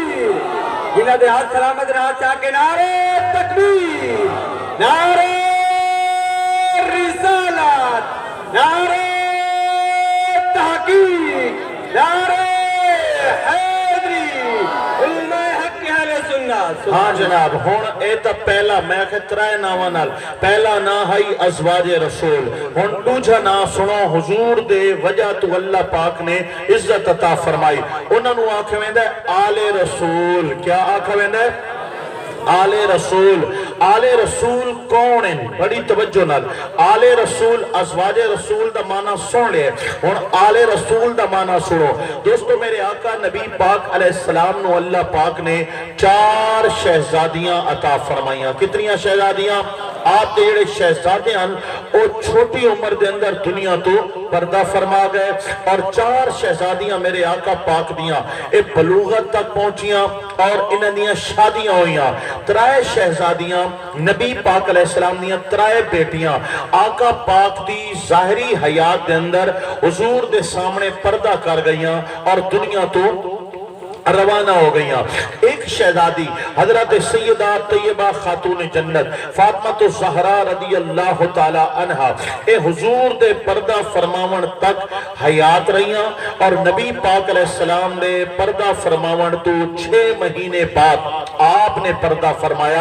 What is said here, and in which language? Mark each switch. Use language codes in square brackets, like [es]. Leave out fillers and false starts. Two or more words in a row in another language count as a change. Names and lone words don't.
[skr] تکبیر جنہاں دے ہاتھ سلامت رہا چاہ کے نعرے تکبیر، نعرے رسالت، نعرے تحقیق، نعرے حیدری، علماء حق اہل سنت۔ ہاں جناب، ہون اے تا پہلا میں کہ ترائے ناواں نال پہلا نا ہائی ازواج رسول، ہون دوجا نا سنو حضور دے وجہ تو اللہ پاک نے عزت عطا فرمائی، انہاں نو آکھے ویندے آل رسول۔ کیا آکھے ویندے؟ آل رسول۔ آل رسول کون ہیں؟ بڑی توجہ نال، آل رسول ازواج رسول دا معنی سن لے، اور آل رسول دا معنی سنو دوستو۔ میرے آقا نبی پاک [ar] علیہ السلام [skr] نو اللہ پاک نے 4 شہزادیاں عطا فرمائیاں۔ کتنیاں شہزادیاں؟ آپ دے جڑے شہزادے ہیں او چھوٹی عمر دے اندر دنیا تو پردہ فرما گئے، اور 4 شہزادیاں میرے آقا پاک دیاں اے بلوغت تک پہنچیاں اور انہاں دیاں شادیاں ہوئیاں۔ 3 شہزادیاں نبی پاک [ar] علیہ السلام [skr] دیاں 3 بیٹیاں آقا پاک دی ظاہری حیات دے اندر حضور دے سامنے پردہ کر گئیاں اور دنیا تو روانہ ہو گئیاں۔ ایک شہزادی حضرت سیدہ طیبہ خاتون جنت فاطمہ الزہرا [ar] رضی اللہ تعالی عنہ [skr] اے حضور دے پردہ فرماون تک حیات رہیاں، اور نبی پاک [ar] علیہ السلام [skr] دے پردہ فرماون تو 6 مہینے بعد آپ نے پردہ فرمایا۔